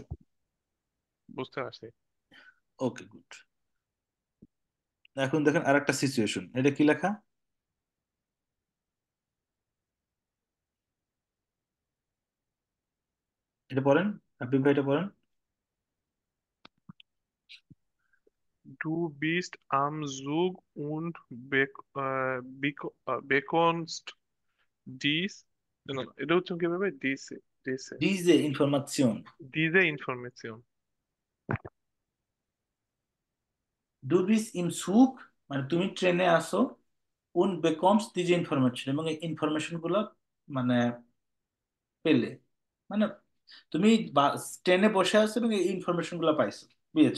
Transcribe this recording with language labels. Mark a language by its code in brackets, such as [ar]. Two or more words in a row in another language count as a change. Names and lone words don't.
[bn] বুঝতে পারছি। ওকে, গুড। এখন দেখেন আরেকটা সিচুয়েশন, এটা কি লেখা? এটা পড়েন, হাবিব ভাই, এটা পড়েন। [de] Du bist am Zug und bekommst dies, [bn] না, এটা হচ্ছে কিভাবে দিছে, দিছে [de] diese Information. diese Information। Du bist im Zug, [bn] মানে তুমি ট্রেনে আসো। [de] und bekommst diese Information, [bn] এবং এই ইনফরমেশন গুলো মানে পেলে, মানে তুমি ট্রেনে বসে আছো এবং এই ইনফরমেশন গুলো পাইছো, পেয়েছো।